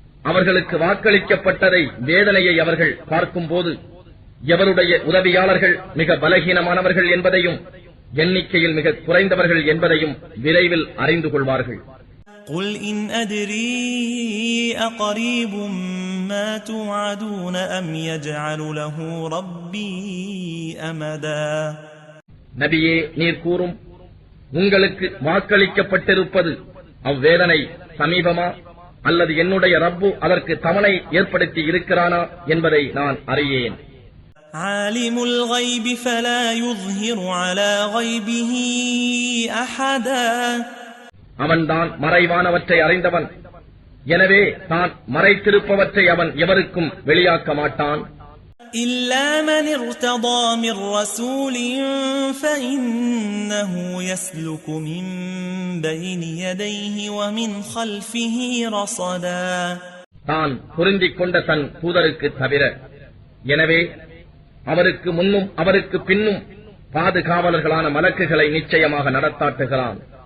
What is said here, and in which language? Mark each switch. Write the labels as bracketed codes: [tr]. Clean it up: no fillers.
[ta] அவர்களுக்கு வாக்களிக்கப்பட்டதை வேதனையை அவர்கள் பார்க்கும்போது எவருடைய உதவியாளர்கள் மிக பலகீனமானவர்கள் என்பதையும் எண்ணிக்கையில் மிக குறைந்தவர்கள் என்பதையும் விரைவில் அறிந்து கொள்வார்கள். [ar] قُلْ إِنْ أَدْرِي أَقَرِيبٌ مَا تُوعَدُونَ أَمْ يَجْعَلُ لَهُ رَبِّي أَمَدًا. [ta] நபியே நீர் கூறும், உங்களுக்கு வாக்களிக்கப்பட்டிருப்பது அவ்வேதனை சமீபமா அல்லது என்னுடைய ரப்பு அதற்கு தவணை ஏற்படுத்தி இருக்கிறானா என்பதை நான் அறியேன். [ar] عَالِمُ الْغَيْبِ فَلَا يُظْهِرُ عَلَى غَيْبِهِ أَحَدًا. [ta] அவன்தான் மறைவானவற்றை அறிந்தவன், எனவே தான் மறைத்திருப்பவற்றை அவன் எவருக்கும் வெளியாக்க மாட்டான். [ar] إلا من ارتضى من رسول فإنه يسلك من بين يديه ومن خلفه رصدا [ta] தான் பொருந்திக் கொண்ட தன் தூதருக்கு தவிர. எனவே அவருக்கு முன்னும் அவருக்கு பின்னும் பாதுகாவலர்களான மலக்குகளை நிச்சயமாக நடத்தாட்டுகிறான்.